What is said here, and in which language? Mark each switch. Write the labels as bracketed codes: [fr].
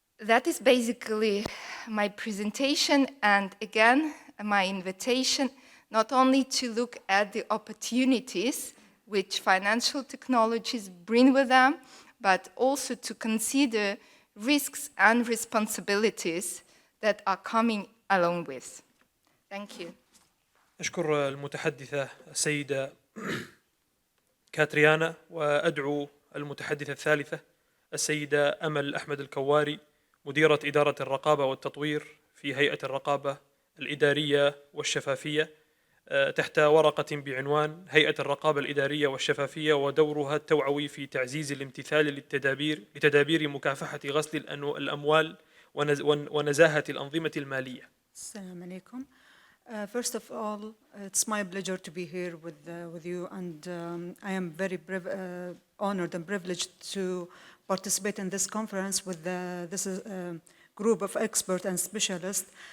[en] That is basically my presentation, and again, my invitation not only to look at the opportunities which financial technologies bring with them, but also to consider risks and responsibilities that are coming along with. Thank you. [ar] أشكر المتحدثة السيدة كاتريانا، وأدعو المتحدثة الثالثة السيدة أمل أحمد الكواري، مديرة إدارة الرقابة والتطوير في هيئة الرقابة الإدارية والشفافية، تحت ورقة بعنوان هيئة الرقابة الإدارية والشفافية ودورها التوعوي في تعزيز الامتثال لتدابير مكافحة غسل الأموال ونزاهة الأنظمة المالية. السلام عليكم. [en] First of all, it's my pleasure to be here with you, and I am very honored and privileged to participate in this conference with this group of experts and specialists.